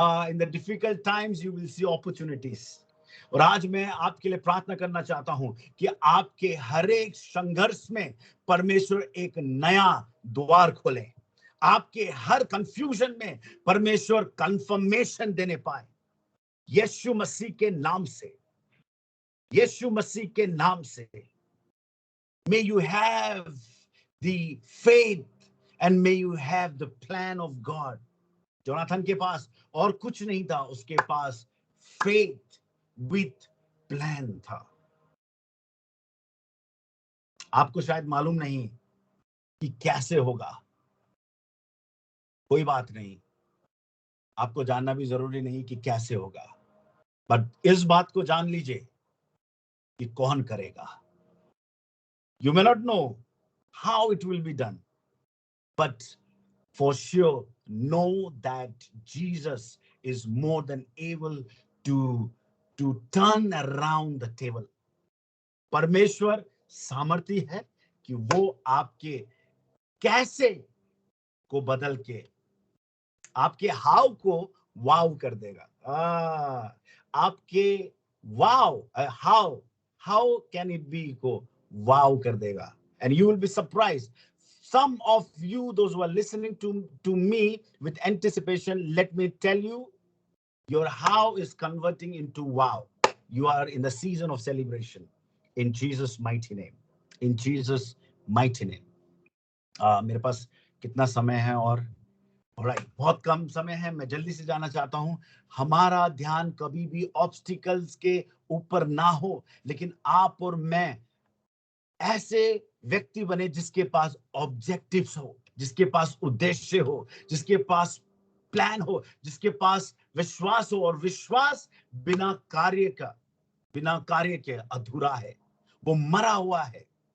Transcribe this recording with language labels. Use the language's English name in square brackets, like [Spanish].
[English] In the difficult times you will see opportunities. [Hindi] और आज मैं आपके लिए प्रार्थना करना चाहता हूं कि आपके हर एक संघर्ष में परमेश्वर एक नया द्वार खोले, आपके हर कंफ्यूजन में परमेश्वर कंफर्मेशन देने पाए, यीशु मसीह के नाम से, यीशु मसीह के नाम से। [English] May you have the faith and may you have the plan of God. [Hindi] Jonathan के पास और कुछ नहीं था, उसके पास [English] faith with plan [Hindi] था। आपको शायद मालूम नहीं कि कैसे होगा, कोई बात नहीं, आपको जानना भी जरूरी नहीं कि कैसे होगा, बट इस बात को जान लीजिए कि कौन करेगा। [English] You may not know how it will be done, but for sure know that Jesus is more than able to turn around the table. [Hindi] परमेश्वर सामर्थी है कि वो आपके कैसे को बदल के आपके हाउ को वाव कर देगा। [English] आपके wow how can it be को wow [Hindi] कर देगा, [English] and you will be surprised. Some of you, those who are listening to me with anticipation, let me tell you, your how is converting into wow. You are in the season of celebration in Jesus mighty name, in Jesus mighty name. [Hindi] मेरे पास कितना समय है? और बहुत कम समय है, मैं जल्दी से जाना चाहता हूं। हमारा ध्यान कभी भी ऑब्स्टिकल्स के ऊपर ना हो, लेकिन आप और मैं ऐसे व्यक्ति बने जिसके पास ऑब्जेक्टिव्स हो, जिसके पास उद्देश्य हो, जिसके पास प्लान हो, जिसके पास विश्वास हो। और विश्वास बिना कार्य के अधूरा है, वो मरा हुआ है।